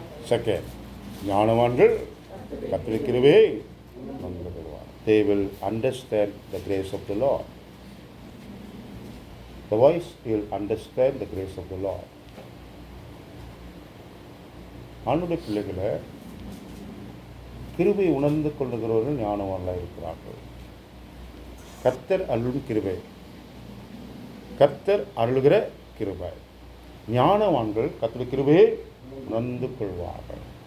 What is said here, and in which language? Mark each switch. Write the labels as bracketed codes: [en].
[ta] Second, ஞானவான்கள் கர்த்தருடைய கிருபையை உணர்ந்து கொள்வார். [en] They will understand the grace of the Lord. The wise will understand the grace of the Lord. [ta] ஆண்டவருடைய பிள்ளைகளை கிருபை உணர்ந்து கொள்ளுகிறவர்கள் ஞானவான்களாக இருக்கிறார்கள். கர்த்தர் அருளும் கிருபை, கர்த்தர் அருளுகிற கிருபை. ஞானவான்கள் கர்த்தருடைய கிருபையை உணர்ந்து கொள்வார்கள்.